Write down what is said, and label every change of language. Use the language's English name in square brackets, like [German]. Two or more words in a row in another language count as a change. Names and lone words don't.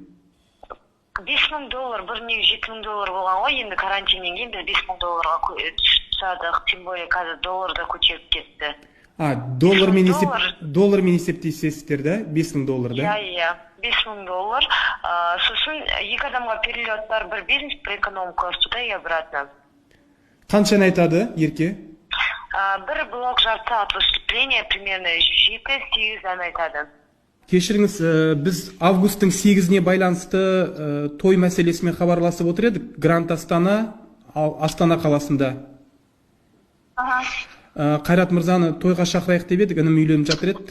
[Kazakh] $5000, бір неге $7000 болған ғой, енді карантиннен кейін біз $5000-ға түсадық, [Russian] тем более [Kazakh] қазір доллар да көтеріп кетті. Доллармен есептейсіздер да, $5000, да? Иә, $5000. Сосын екі адамға перелеттар, бір бизнес, бір экономика, [Russian] туда и обратно. [Kazakh] Қаншаны айтады, Ерке? Бір блок жарты [Russian] от выступления примерно [Kazakh] 7-8 ән айтады. Кешіріңіз, біз августтың 8-іне байланысты той мәселесімен хабарласып отыр едік. Гранд Астана, Астана қаласында. Қайрат мырзаны тойға шақырайық деп едік, інім үйленіп жатыр еді.